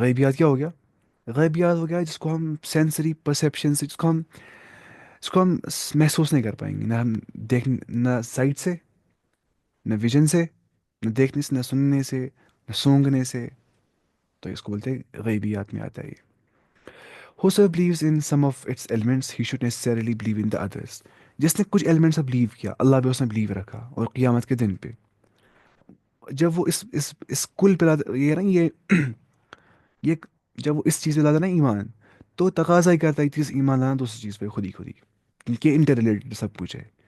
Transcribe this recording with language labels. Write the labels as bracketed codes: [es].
[ur] غیبیات کیا ہو گیا؟ غیبیات ہو گیا جس کو ہم سینسری پرسیپشن سے، جس کو ہم محسوس نہیں کر پائیں گے، نہ ہم دیکھ، نہ سائٹ سے، نہ ویژن سے، نہ دیکھنے سے، نہ سننے سے، نہ سونگنے سے. تو اس کو بولتے ہیں غیبیات میں آتا ہے یہ. [en] Whoso believes in some of its elements, he should necessarily believe in the others. [ur] جس نے کچھ ایلیمنٹس سے بلیو کیا، اللہ بھی اس نے بلیو رکھا، اور قیامت کے دن پہ جب وہ اس کل پہ یہ نا یہ جب وہ اس چیز پہ لاتا نا ایمان، تو تقاضا ہی کرتا ہے کہ ایمان لانا دوسری چیز پہ خود ہی، کیونکہ انٹر ریلیٹڈ سب کچھ ہے.